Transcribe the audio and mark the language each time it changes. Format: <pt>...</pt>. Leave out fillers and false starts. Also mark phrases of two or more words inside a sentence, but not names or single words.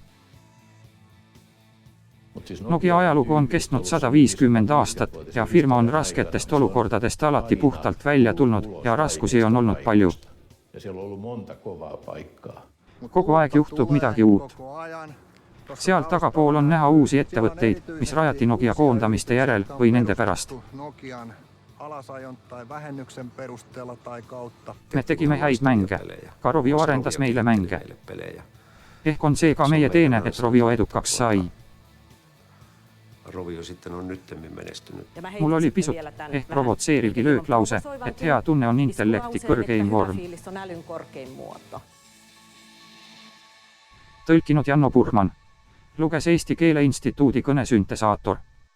<et>Nokia ajalugu on kestnud 150 aastat ja firma on rasketest olukordadest alati puhtalt välja tulnud ja raskusi on olnud palju. Kogu aeg juhtub midagi uut. Seal tagapool on näha uusi ettevõtteid, mis rajati Nokia koondamiste järel või nende pärast.</et> <fi>Nokian alasajon tai vähennyksen perusteella tai kautta.</fi> <et>Me tegime häid mänge. Ka Rovio arendas meile mänge. Ehk on see ka meie teene, et Rovio edukaks sai.</et> <fi>Rovio sitten on nyttemmin menestynyt.</fi> <et>Mul oli pisut ehk provotseerivgi lööklause, et hea tunne on intellekti kõrgeim vorm. Tõlkinud Janno Purman. Luges Eesti Keele Instituudi kõnesyntesaator.</et>